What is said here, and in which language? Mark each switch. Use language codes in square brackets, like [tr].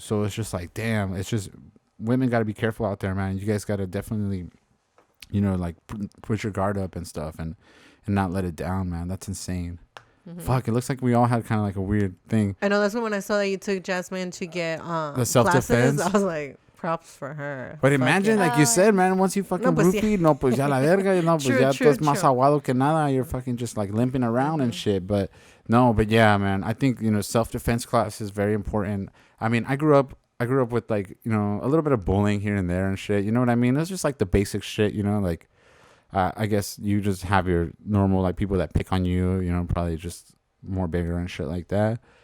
[en] So it's just like, damn, it's just, women got to be careful out there, man. You guys got to definitely, you know, like put your guard up and stuff and not let it down, man. That's insane. Fuck, it looks like we all had kind of like a weird thing. I know, that's when I saw that you took Jasmine to get the self-defense. classes, I was like, props for her. But imagine, like you said, man, once you fucking groupie, [es] no, pues ya la verga, no, pues ya tú es más aguado que nada. [en] You're fucking just like limping around and shit. But no, but yeah, man, I think, you know, self-defense class is very important. I mean, I grew up with like, you know, a little bit of bullying here and there and shit. You know what I mean? It's just like the basic shit, you know, like, I guess you just have your normal, like, people that pick on you, you know, probably just more bigger and shit like that.